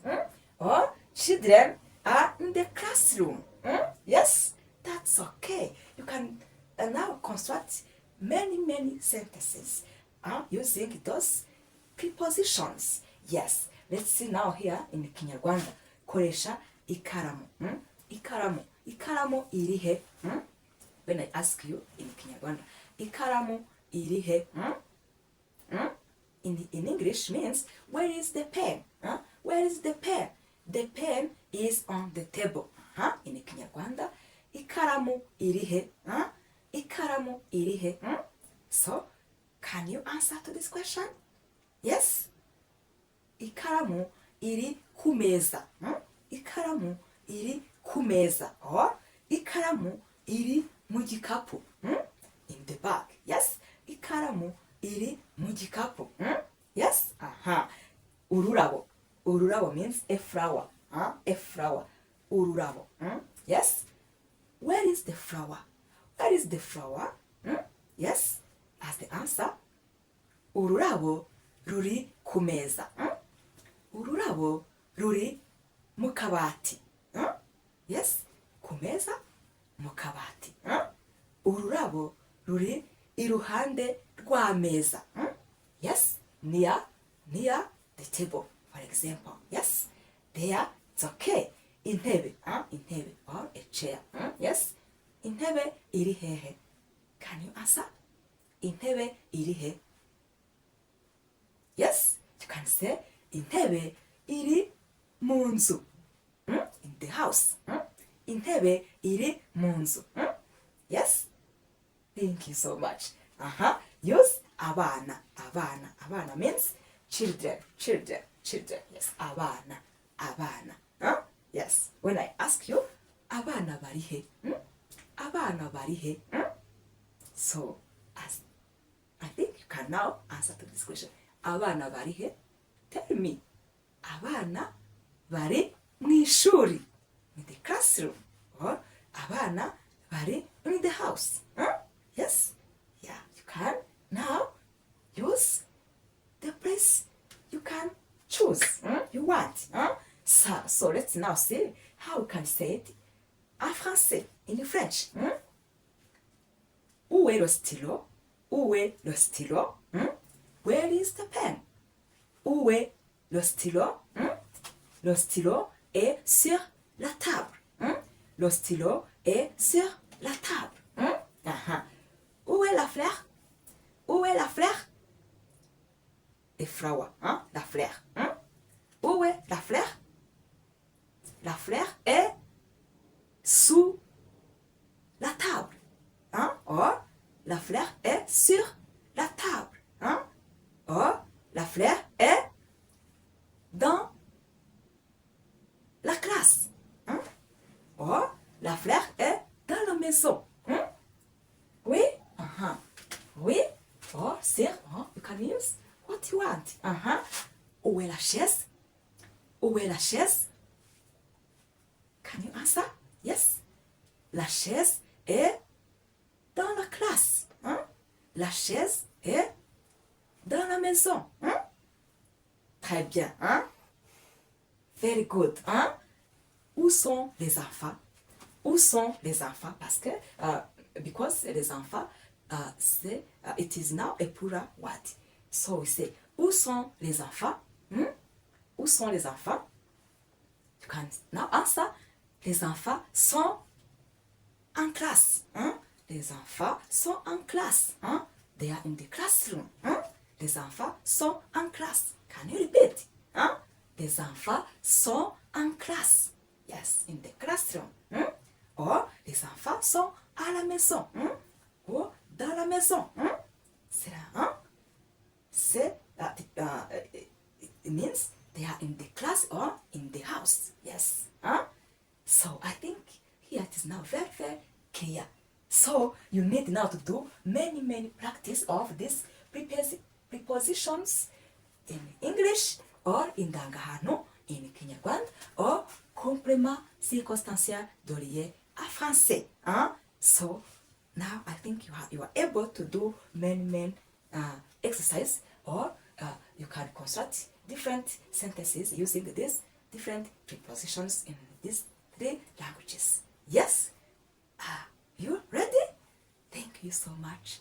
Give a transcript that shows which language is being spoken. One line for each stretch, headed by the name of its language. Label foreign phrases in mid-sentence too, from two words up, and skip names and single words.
English: Or children are in the classroom. Yes? That's okay. You can now construct many sentences using those prepositions. Yes. Let's see now here in Kinyarwanda.
Kinyarwanda: Koresha ikaramu. Ikaramu. Ikaramu irihe.
English: When I ask you in Kinyarwanda,
Kinyarwanda: ikaramu irihe.
English: In English means, where is the pen? Where is the pen? The pen is on the table. In Kinyarwanda,
Kinyarwanda: ikaramu irihe. Ikaramu irihe.
English: So, can you answer to this question? Yes?
Kinyarwanda: Ikaramu iri ku meza. Ikaramu iri ku meza. Or ikaramu iri mu gikapu.
English: In the bag. Yes?
Kinyarwanda: Ikaramu iri mu gikapu.
English: Yes? Ururabo. Ururabo means a flower. A flower. Ururabo. Yes? Where is the flower? Where is the flower? Yes? As the answer,
Kinyarwanda: ururabo ruri ku meza. Ururabo ruri mu kabati. Yes? Ku meza, mu kabati. Ururabo ruri iruhande rw'ameza.
English: Yes? Near the table, for example. Yes? There, it's okay. Intebe. Intebe or a chair. Yes?
Kinyarwanda: Intebe iri hehe.
English: Can you answer?
Kinyarwanda: Intebe iri he.
English: Yes? You can say
Kinyarwanda: intebe iri mu nzu.
English: In the house.
Kinyarwanda: Intebe iri mu nzu.
English: Yes? Thank you so much. Use abana. Abana. Abana means children. Children. Children. Yes.
Kinyarwanda: Abana. Abana.
English: Yes. When I ask you,
Kinyarwanda: abana bari he. Abana bari he.
English: So, as I think you can now answer to this question.
Kinyarwanda: Abana bari he?
English: Tell me.
Kinyarwanda: Abana bari mu ishuri.
English: In the classroom. Or
Kinyarwanda: abana bari
English: in the house. Yes? Yeah, you can now use the place you can choose. You want. So let's now see how we can say it
French: en français,
English: in French.
French: Où est le stylo? Où est le stylo?
English: Where is the pen?
French: Où est le stylo? Le stylo est sur la table. Le stylo est sur la table. Où est la fleur? Où est la fleur?
English: The flower.
French: La fleur. Où est la fleur? la fleur est sous la table. Hein? Or, la fleur est sur la table. Hein? Or, la fleur est dans la classe. Hein? Or, la fleur est dans la maison. Hein? Oui? Uh-huh. Oui?
English: Or, sir, you can use what you want.
French: Uh-huh. Où est la chaise? Où est la chaise?
English: Can you answer? Yes.
French: La chaise est dans la classe. Hein? La chaise est dans la maison. Hein? Très bien. Hein?
English: Very good.
French: Hein? Où sont les enfants? Où sont les enfants? Parce que,
English: because
French: les enfants, c'est,
English: it is now a plural word. So we say,
French: où sont les enfants? Hmm? Où sont les enfants?
English: You can now answer.
French: Les enfants sont en classe. Hein? Les enfants sont en classe. Hein?
English: They are in the classroom.
French: Hein? Les enfants sont en classe.
English: Can you repeat?
French: Hein? Les enfants sont en classe.
English: Yes, in the classroom.
French: Hein? Or, les enfants sont à la maison. Hein? Ou dans la maison. Hein? C'est là. Hein? C'est,
English: it means they are in the class or in the house. Yes. Huh? So I think here it is now very, very clear. So you need now to do many practice of these prepositions in English or in Dangahano, in Kinyarwanda, or
French: complément circonstanciel de lié à français.
English: Huh? So now I think you are able to do many exercise, or you can construct different sentences using these different prepositions in these 3 languages. Yes? You ready? Thank you so much.